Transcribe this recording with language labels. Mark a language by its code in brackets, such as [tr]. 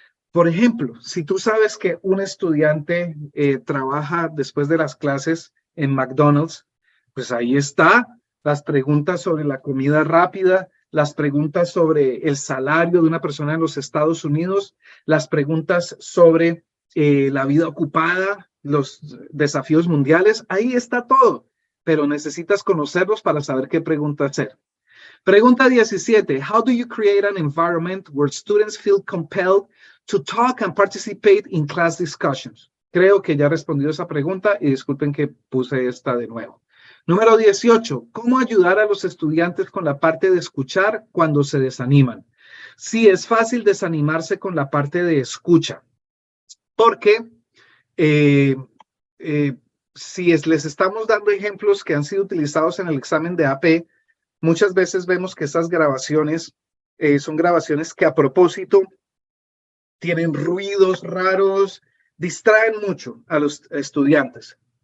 [es] Por ejemplo, si tú sabes que un estudiante trabaja después de las clases en McDonald's, pues ahí está las preguntas sobre la comida rápida, las preguntas sobre el salario de una persona en los Estados Unidos, las preguntas sobre la vida ocupada, los desafíos mundiales, ahí está todo, pero necesitas conocerlos para saber qué pregunta hacer. Pregunta 17. [en] How do you create an environment where students feel compelled to talk and participate in class discussions? [es] Creo que ya he respondido esa pregunta y disculpen que puse esta de nuevo. Número 18. ¿Cómo ayudar a los estudiantes con la parte de escuchar cuando se desaniman? Sí, es fácil desanimarse con la parte de escucha, porque si les estamos dando ejemplos que han sido utilizados en el examen de AP, muchas veces vemos que esas grabaciones son grabaciones que a propósito tienen ruidos raros, distraen mucho a los estudiantes.